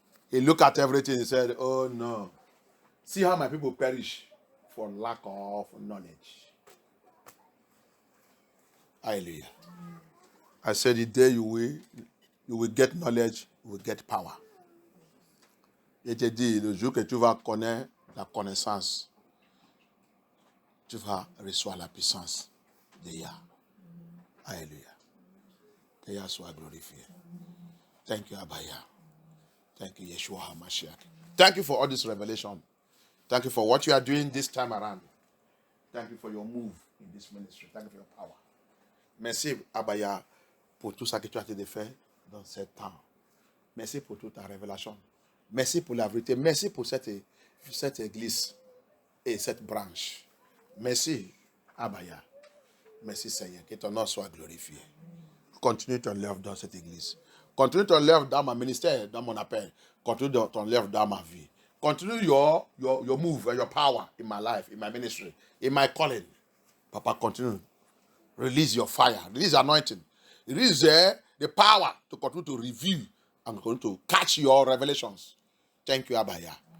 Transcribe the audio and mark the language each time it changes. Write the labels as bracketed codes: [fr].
[en] He looked at everything and said, oh no. See how my people perish for lack of knowledge. Hallelujah. I said the day you will get knowledge, you will get power. [fr] Il te dit, le jour que tu vas connaître la connaissance, tu vas recevoir la puissance de Yah. Hallelujah. Que Yah soit glorifié. [en] Thank you, Abaya. Thank you, Yeshua HaMashiach. Thank you for all this revelation. Thank you for what you are doing this time around. Thank you for your move in this ministry. Thank you for your power. [fr] Merci, Abaya, pour tout ça que tu as été fait dans ce temps. Merci pour toute ta révélation. Merci pour la vérité. Merci pour cette église et cette branche. Merci, Abaya. Merci, Seigneur. Que ton nom soit glorifié. Continue ton œuvre dans cette église. Continue ton œuvre dans mon ministère, dans mon appel. Continue ton œuvre dans ma vie. [en] Continue your move and your power in my life, in my ministry, in my calling. Papa, continue. Release your fire. Release anointing. Release the power to continue to review and continue to catch your revelations. Thank you, Abaya.